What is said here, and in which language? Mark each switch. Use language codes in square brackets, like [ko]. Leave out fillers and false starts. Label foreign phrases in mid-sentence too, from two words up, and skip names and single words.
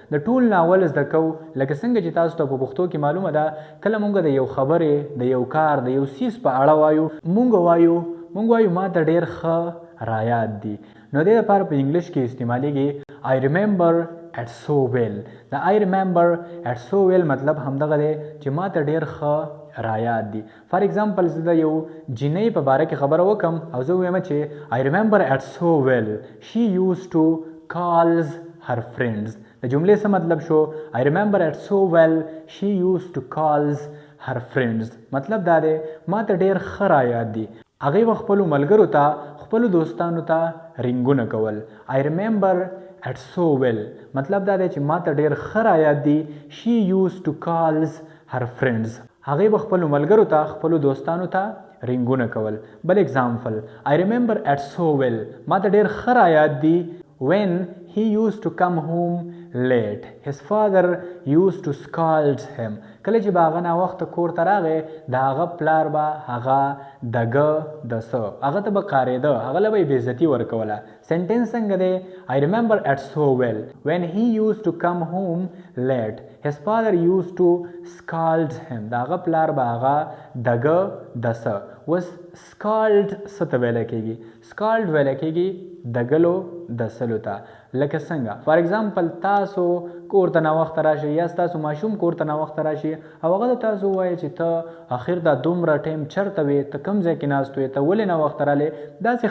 [ps] د ټول ناول زده کو لکه څنګه چې تاسو ته په پښتو کې معلومه ده کله مونږ د یو خبرې د یو کار د یو څیز په اړه وایو مونږ وایو ما ته ډېر ښه رایاد دي نو دې لپاره په انګلیش کې استعمالیږي [en] I remember it so well [ps] د [en] I remember it so well [ps] مطلب همدغه دی چې ما ته ډېر ښه رایاد دي [en] for example [ps] زه د یو جینۍ په باره کې خبره وکم او زه ووایم چې [en] I remember it so well she used to calls her friends [ps] د جملې څه مطلب شو [en] I remember it so well she used to calls her friends [ps] مطلب دا دی ما ته ډېر ښه رایاد دي هغې به خپلو ملګرو ته خپلو دوستانو ته رینګونه کول [en] I remember it so well [ps] مطلب دا دی چې ما ته ډېر ښه رایاد دي [en] she used to calls her friends [ps] هغې به خپلو ملګرو ته خپلو دوستانو ته رینګونه کول بل اگزامپل I [en] remember it so well [ps] ما ته ډېر ښه رایاد دي [en] when he used to come home late his father used to scold him [ps] کله چې به هغه ناوخته کور ته راغی د هغه پلار به هغه دګه د څه هغه ته به قارېده هغه له به یې بېعزتي ورکوله سنټنس څنګه دی [en] I remember it so well when he used to come home late his father used to scold him [ps] د هغه پلار به هغه دګه د څه اوس scold څه ته ویلی کېږي scold ویلی کېږي دګلو د سلو ته لکه څنګه [en] for example [ps] تاسو کور ته ناوخته راشئ یا ستاسو ماشوم کور ته ناوخته راشي او هغه د تاسو ووایي چې ته اخر دا دومره ټایم چېرته وې ته کوم ځای کې ناست وې ته ولې ناوخته رالې داسې